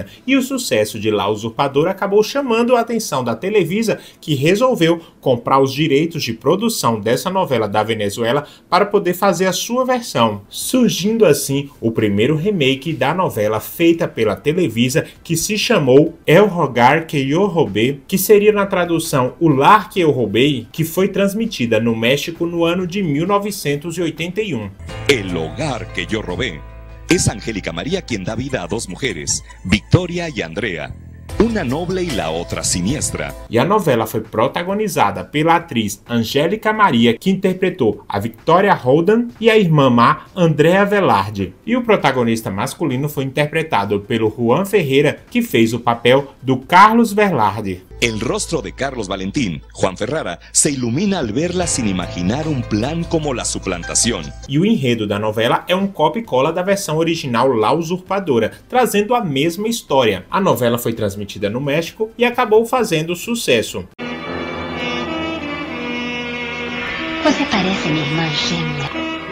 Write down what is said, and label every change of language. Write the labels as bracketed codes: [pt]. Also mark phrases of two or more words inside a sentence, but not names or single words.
[pt] E o sucesso de La Usurpadora acabou chamando a atenção da Televisa, que resolveu comprar os direitos de produção dessa novela da Venezuela para poder fazer a sua versão. Surgindo assim o primeiro remake da novela feita pela Televisa, que se chamou El Hogar que Yo Robé, que seria na tradução O Lar que Eu Roubei, que foi transmitida no México no ano de 1981. [es] El Hogar que Yo Robé. Es Angélica María quien da vida a dos mujeres, Victoria y Andrea. Una noble e la outra siniestra. [pt] E a novela foi protagonizada pela atriz Angélica Maria, que interpretou a Victoria Roldan, e a irmã má Andrea Velarde. E o protagonista masculino foi interpretado pelo Juan Ferreira, que fez o papel do Carlos Velarde. El rostro de Carlos Valentín, Juan Ferrara, se ilumina al verla sin imaginar un plan como la suplantación. E o enredo da novela é um copia e cola da versão original La Usurpadora, trazendo a mesma história. A novela foi transmitida no México e acabou fazendo sucesso. Você parece minha irmã gêmea.